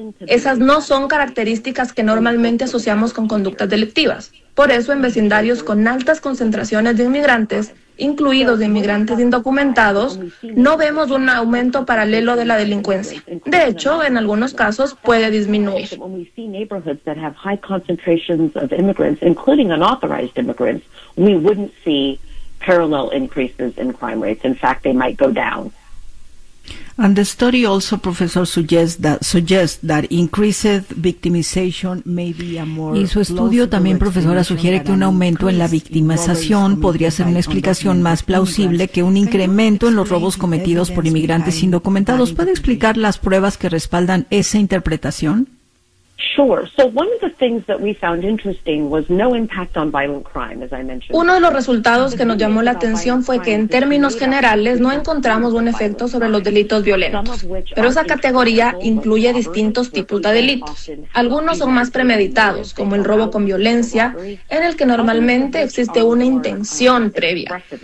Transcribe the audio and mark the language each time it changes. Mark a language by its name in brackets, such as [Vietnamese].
[Spanish] Esas no son características que normalmente asociamos con conductas delictivas. Por eso, en vecindarios con altas concentraciones de inmigrantes, incluidos de inmigrantes indocumentados, no vemos un aumento paralelo de la delincuencia. De hecho, en algunos casos puede disminuir. [English] When we see neighborhoods that have high concentrations of immigrants, including unauthorized immigrants, we wouldn't see parallel increases in crime rates. In fact, they might go down. And the study also, Professor, suggests that increased victimization may be a more. [Spanish] Y su estudio también, profesora, sugiere que un aumento en la victimización podría ser una explicación más plausible que un incremento en los robos cometidos por inmigrantes indocumentados. ¿Puede explicar las pruebas que respaldan esa interpretación? [English] Sure. So one of the things that we found interesting was no impact on violent crime, as I mentioned. [Spanish] Uno de los resultados que nos llamó la atención fue que en términos generales no encontramos un efecto sobre los delitos violentos. Pero esa categoría incluye distintos tipos de delitos. Algunos son más premeditados, como el robo con violencia, en el que normalmente existe una intención previa.